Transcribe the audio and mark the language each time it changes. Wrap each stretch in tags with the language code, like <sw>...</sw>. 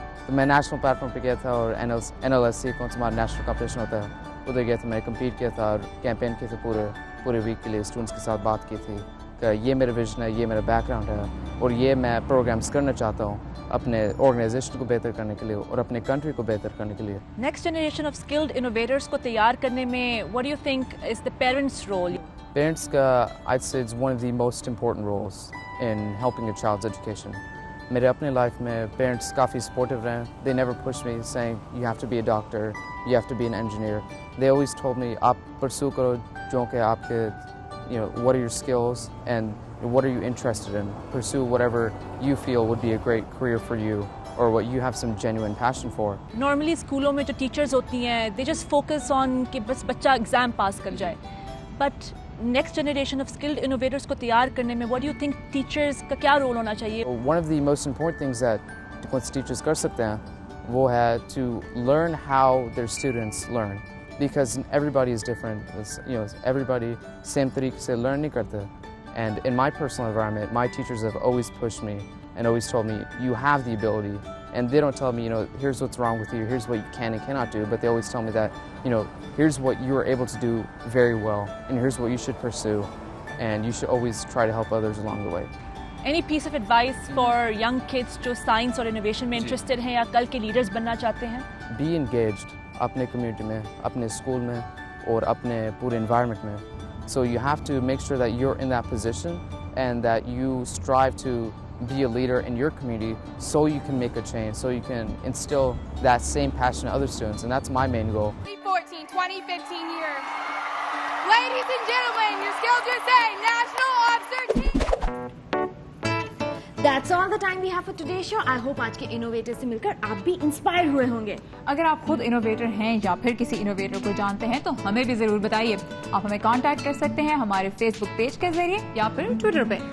<ur>تو میں national plate form پہ گیا تھا اور NLSC کون سا ہمارا نیشنل کمپٹیشن ہوتا ہے ادھر گیا تھا, میں نے کمپیٹ کیا تھا اور کیمپین کیے تھے پورے ویک کے لیے. اسٹوڈنٹس کے ساتھ بات کی تھی کہ یہ میرا ویژن ہے, یہ میرا بیک گراؤنڈ ہے اور یہ میں پروگرامس کرنا چاہتا ہوں اپنے آرگنائزیشن کو بہتر کرنے کے لیے اور اپنے کنٹری کو بہتر کرنے کے لیے.</ur> <en>next generation of skilled innovators</en> <ur>کو تیار کرنے میں</ur> <en>what do you think is the parents' role? Parents کا I'd say it's one of the most important roles in helping a child's education.</en> <ur>میرے اپنے لائف میں پیرنٹس کافی سپورٹیو رہے ہیں.</ur> <en>They never pushed me saying you have to be a doctor, you have to be an engineer. They always told me</en> <ur>آپ pursue کرو جو کہ آپ کے</ur> <en>what are your skills and what are you interested in. Pursue whatever you feel would be a great career for you or what you have some genuine passion for. Normally</en> <ur>اسکولوں میں جو teachers ہوتی ہیں</ur> <en>they just focus on</en> <ur>کہ بس بچہ exam pass کر جائے,</ur> <en>but</en> <ur>next generation of skilled innovators کو تیار کرنے میں</ur> <en>what do you think</en> <ur>teachers کا کیا رول ہونا چاہیے؟</ur> <en>One of the most important things that teachers</en> <ur>کر سکتے ہیں وہ ہے</ur> <en>to learn how their students learn, because everybody is different. Everybody same</en> <ur>طریقے سے learn نہیں کرتے.</ur> <en>And in my personal environment, my teachers have always pushed me and always told me you have the ability. And they don't tell me, here's what's wrong with you, here's what you can and cannot do, but they always tell me that, here's what you are able to do very well, and here's what you should pursue, and you should always try to help others along the way. Any piece of advice for young kids</en> <ur>جو science اور innovation میں interested ہیں یا کل کے leaders بننا چاہتے ہیں؟</ur> <en>Be engaged</en> <ur>اپنے کمیونٹی میں, اپنے اسکول میں اور اپنے پورے انوائرمنٹ میں.</ur> <en>So you have to make sure that you're in that position and that you strive to be a leader in your community so you can make a change, so you can instill that same passion in other students, and that's my main goal. 2014-2015 year. Ladies and gentlemen, your Skills USA National Officer Team. That's all the time we have for today's show. I hope</en> <ur>آج کے innovator سے مل کر آپ بھی inspire ہوئے ہوں گے. اگر آپ خود انوویٹر ہیں یا پھر کسی انوویٹر کو جانتے ہیں تو ہمیں بھی ضرور بتائیے. آپ ہمیں کانٹیکٹ کر سکتے ہیں ہمارے فیس بک پیج کے ذریعے یا پھر ٹویٹر پہ.</ur>